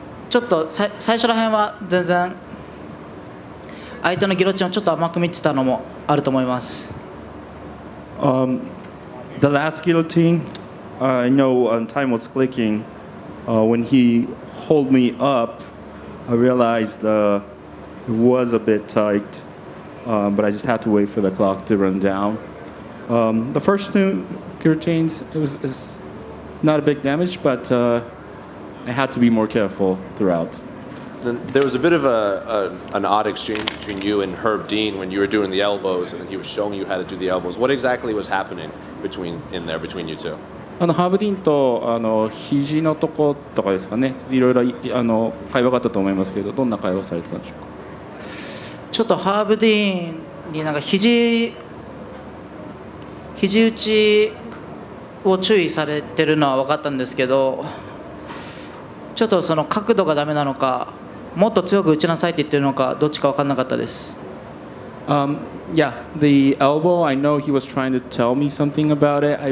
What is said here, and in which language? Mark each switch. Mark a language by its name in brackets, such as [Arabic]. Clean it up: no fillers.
[Japanese] ちょっと最初ら辺は全然相手のギロチンをちょっと甘く見てたのもあると思います。 [English] The last guillotine, I know time was clicking. When he held me up, I realized it was a bit tight, but I just had to wait for the clock to run down. The first two guillotines, it's not a big damage, but I had to be more careful throughout. There was a bit of an odd exchange between you and Herb Dean when you were doing the elbows, and then he was showing you how to do the elbows. What exactly was happening between you two? [Japanese] ハーブディーンと肘のとことかですかね、いろいろ会話があったと思いますけど、どんな会話されてたんでしょうか？ちょっとハーブディーンになんか肘打ちを注意されてるのは分かったんですけど、ちょっとその角度がダメなのか、もっと強く打ちなさいって言ってるのか、どっちか分かんなかったです。 [English] Yeah, the elbow, I know he was trying to tell me something about it.